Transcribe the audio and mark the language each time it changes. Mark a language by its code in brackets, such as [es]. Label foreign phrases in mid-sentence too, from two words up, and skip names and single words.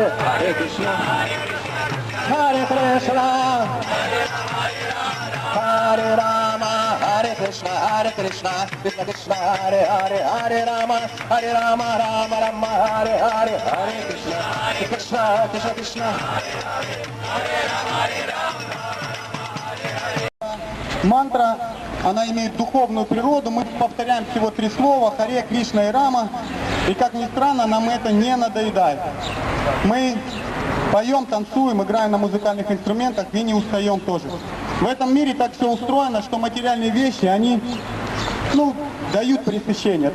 [sa] Hare Krishna, Hare Krishna, Hare Rama, Hare Krishna, Krishna Krishna, Hare Hare, Hare Rama, Rama Rama, Hare Hare. Hare Krishna, Krishna Krishna. [ru] Мантра, она имеет духовную природу, мы повторяем всего 3 слова, Харе, Кришна и Рама, и как ни странно, нам это не надоедает. Мы поем, танцуем, играем на музыкальных инструментах и не устаем тоже. В этом мире так все устроено, что материальные вещи, они, дают пресыщение.